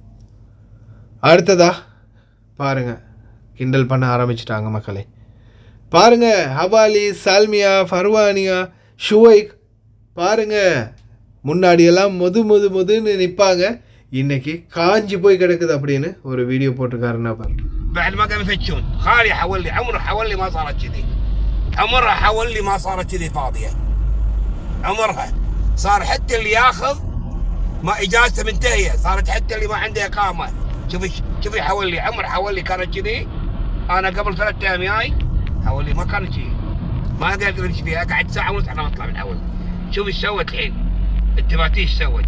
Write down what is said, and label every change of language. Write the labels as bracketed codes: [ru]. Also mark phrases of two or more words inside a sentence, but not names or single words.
[ta] அடுத்ததாக பாருங்கள், கிண்டல் பண்ண ஆரம்பிச்சிட்டாங்க மக்களே. பாருங்கள், ஹவாலி, சால்மியா, ஃபர்வானியா, ஷுவைக் பாருங்கள், முன்னாடியெல்லாம் முதுன்னு நிற்பாங்க, இன்னைக்கு காஞ்சி போய் கிடக்குது அப்படின்னு ஒரு வீடியோ போட்டிருக்காரு நபர். [ar] بعد ما قام يفتشون خالي حولي عمره حولي ما صارت كذي عمرها حولي ما صارت كذي فاضيه عمرها صار حتى اللي ياخذ ما اجازته منتهيه صارت حتى اللي ما عنده اقامه شوفي حولي عمر حولي كانت كذي انا قبل 3 ايام جاي حولي ما كانت كذي ما قادر امشي فيها قعدت ساعه ونص على ما اطلع من حولي شوفي ايش سوت الحين التفاتيش سوت.